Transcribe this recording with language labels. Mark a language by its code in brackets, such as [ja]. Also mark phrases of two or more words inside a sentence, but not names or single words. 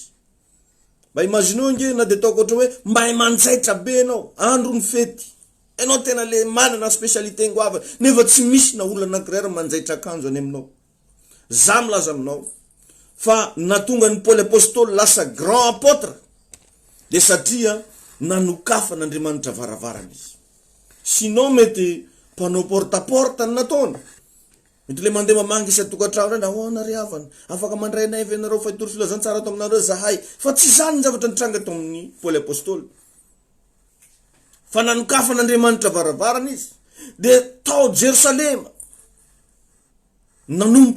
[mg] Mba imagineo nge na de ataoko ohatra hoe mba manjaitra be anao, andro ny fety, enao tena le manana spécialité ngoava, nefa tsy misy na olona anankiray manjaitra akanjo any aminao. Za milaza aminao fa natonga ny Paul apôstôly lasa [fr] grand apôtre [mg] de satria nanokafan'Andriamanitra varavarana izy. Sinon mety mpanao porte-à-porte ny nataony, mety le mandeha mamangy isa tokantrano reny ahoana ry havana afaka mandray nay avy anareo fa itory filazany tsara ato aminareo zahay fa tsy zany ny zavatra nitranga ato amin'ny Paoly apôstôly fa nanokafan'Andriamanitra varavarana izy de tao Jerosalema nanomboka